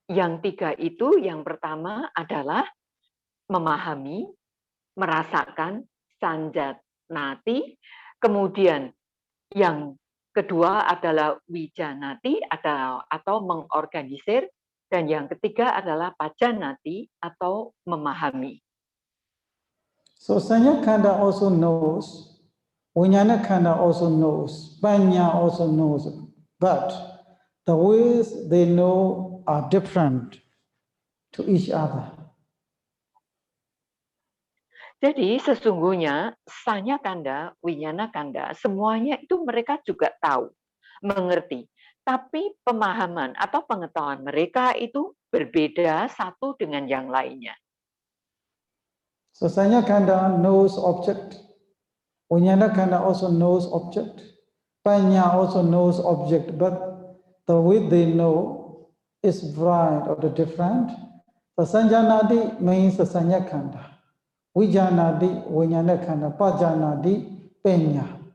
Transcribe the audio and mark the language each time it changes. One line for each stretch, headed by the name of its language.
Indonesian: Yang 3 itu yang pertama adalah memahami, merasakan, sanjanati, kemudian yang kedua adalah wijanati atau mengorganisir, dan yang ketiga adalah pajanati atau memahami.
English: So Sanyakanda also knows, Vijnanakanda also knows, Panya also knows, but the ways they know are different to each other.
Indonesian: Jadi sesungguhnya Sanyakanda, Vijnanakanda, semuanya itu mereka juga tahu, mengerti. Tapi pemahaman atau pengetahuan mereka itu berbeda satu dengan yang lainnya.
English: So Sanyakanda knows object, Vijnanakanda also knows object, Panya also knows object, but the way they know is varied or different. The Sanjanadi means the Sanyakanda. Vijanadi, Vijnanakanda, Pajanadi, Penya.